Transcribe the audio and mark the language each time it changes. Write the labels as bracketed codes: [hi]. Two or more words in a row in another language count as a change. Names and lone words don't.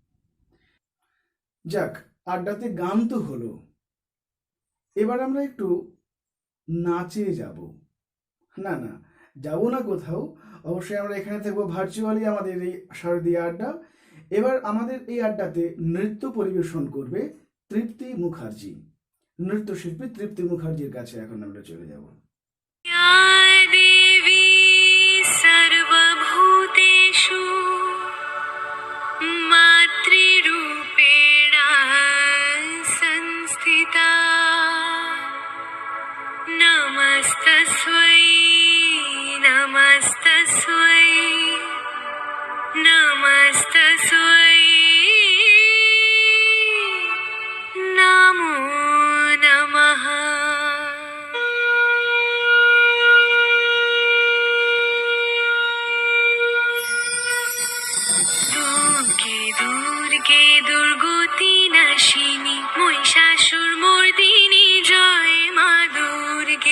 [bn] যাক, আড্ডাতে গান তো হলো, এবার আমরা একটু নাচে যাব। না না, যাবো না কোথাও, অবশ্যই আমরা এখানে থাকবো ভার্চুয়ালি আমাদের এই শারদীয় আড্ডা। এবার আমাদের এই আড্ডাতে নৃত্য পরিবেশন করবে তৃপ্তি মুখার্জি। নৃত্যশিল্পী তৃপ্তি মুখার্জির কাছে এখন আমরা চলে যাব। [sa] देवी सर्वभूतेषु मातृरूपेण संस्थिता नमस्तस्यै नमस्तस्यै नमस्तस्यै नमो नमः। [bn] দুর্গে দুর্গে দুর্গতি নাশিনী মহিষাসুর মর্দিনী জয় মা দুর্গে।